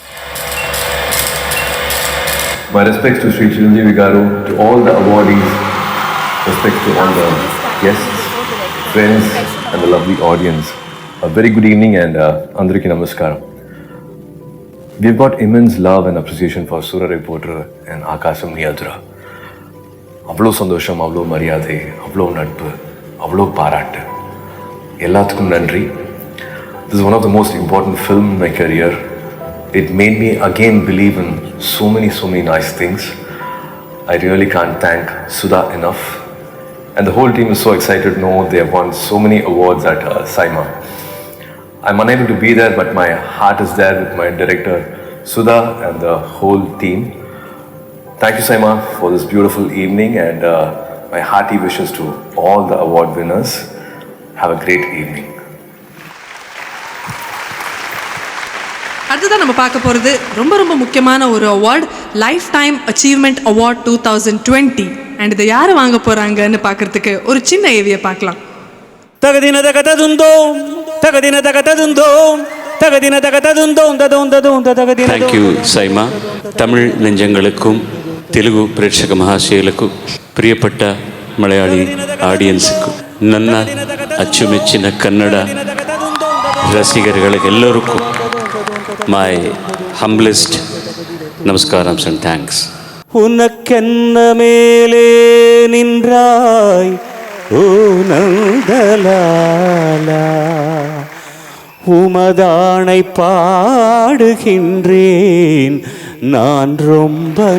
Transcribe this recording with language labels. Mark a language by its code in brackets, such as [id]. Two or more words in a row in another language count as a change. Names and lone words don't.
[en] My respects to Sri Chiranjeevi Garu, to all the awardees, respects to all the guests, friends and the lovely audience. A very good evening and [te] అందరికీ నమస్కారం. [en] We've got immense love and appreciation for Surarai Potru and Akasam Niyadra. [ta] அவ்வளோ சந்தோஷம், அவ்வளோ மரியாதை, அவ்வளோ நட்பு, அவ்வளோ பாராட்டு, எல்லாத்துக்கும் நன்றி. [en] This is one of the most important film in my career. It made me again believe in so many nice things. I really can't thank Sudha enough. And the whole team is so excited to know they have won so many awards at SIMA. I'm unable to be there, but my heart is there with my director Sudha and the whole team. Thank you SIMA for this beautiful evening, and my hearty wishes to all the award winners. Have a great evening. [ta] அடுத்ததான் நம்ம பார்க்க போகிறது ரொம்ப முக்கியமான ஒரு அவார்ட், [en] life time achievement award [ta] 2020. அண்ட் இதை யார் வாங்க போகிறாங்கன்னு பார்க்குறதுக்கு ஒரு சின்ன ஏவியை பார்க்கலாம். [en] thank you SIMA. [ta] தமிழ் நெஞ்சங்களுக்கும் [te] తెలుగు ప్రేక్షక మహాశయులకు [ml] പ്രിയപ്പെട്ട മലയാളി [kn] ಆಡಿಯನ್ಸ್ಗೂ ನನ್ನ ಅಚ್ಚುಮೆಚ್ಚಿನ ಕನ್ನಡ ರಸಿಗರುಗಳಿಗೆಲ್ಲರಿಗೂ [en] my humblest namaskarams and thanks. [ta] உனக்கென்ன மேலே நின்றாய் ஓ நந்தலாலா, உமதானை பாடுகின்றேன் நான் ரொம்ப